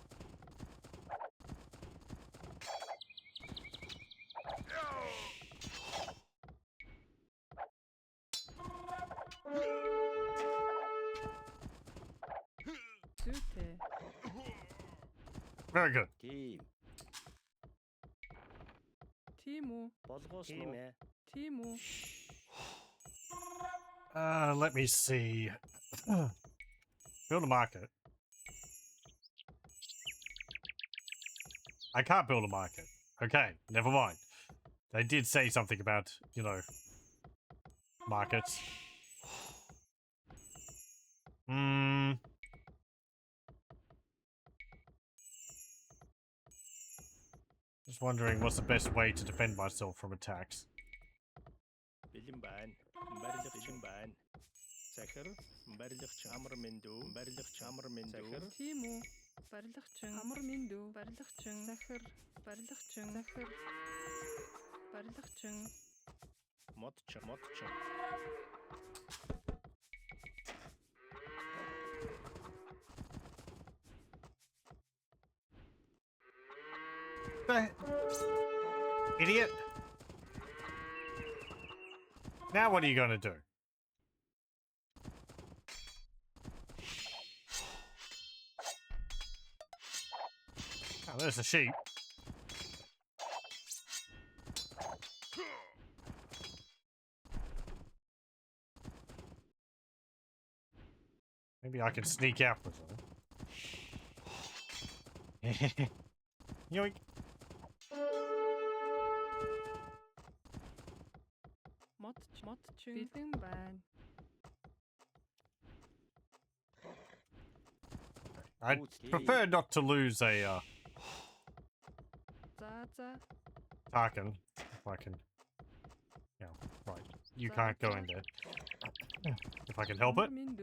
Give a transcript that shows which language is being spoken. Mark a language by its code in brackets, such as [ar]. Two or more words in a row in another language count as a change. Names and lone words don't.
[mn] Зүйтэй. [en] Very good. [mn] Тийм. Тийм үү? Болгоосон уу? Тийм ээ. Тийм үү? [en] Let me see. Build a market. I can't build a market. Okay, never mind. They did say something about, you know, markets. Just wondering what's the best way to defend myself from attacks. [mn] Бэлэн байна. Барилгачин байна. Захир, барилгачин амар мэндүү, барилгачин амар мэндүү. Тийм үү? Барилгачин. Амар мэндүү. Барилгачин. Захир. Барилгачин. Захир. Барилгачин. Модчин. [en] Idiot! Now what are you gonna do? Oh, there's a sheep. Maybe I can sneak out with them. Yoink. [mn] Модчин. Бэлэн байна. [en] I'd prefer not to lose a [mn] За. [en] Tarkin, if I can. Yeah, right. you can't go in there. If I can help it.